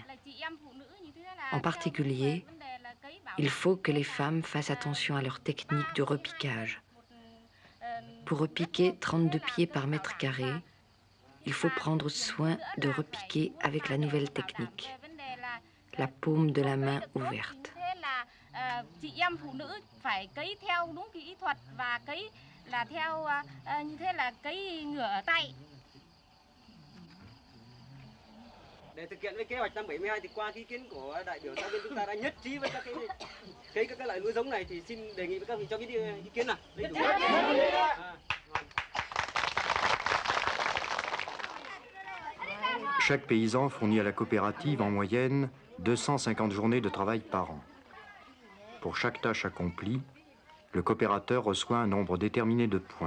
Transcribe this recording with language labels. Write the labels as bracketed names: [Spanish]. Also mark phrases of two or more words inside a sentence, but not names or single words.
[French] En particulier, il faut que les femmes fassent attention à leur technique de repiquage. Pour repiquer 32 pieds par mètre carré, il faut prendre soin de repiquer avec la nouvelle technique, la paume de la main ouverte. [Vietnamese] Để thực hiện với kế hoạch năm 72 thì qua ý kiến của đại biểu xã viên chúng ta đã nhất trí với các loại lúa giống này thì xin đề nghị với các vị cho biết ý kiến nào. [French] Chaque paysan fournit à la coopérative en moyenne 250 journées de travail par an. Pour chaque tâche accomplie, le coopérateur reçoit un nombre déterminé de points.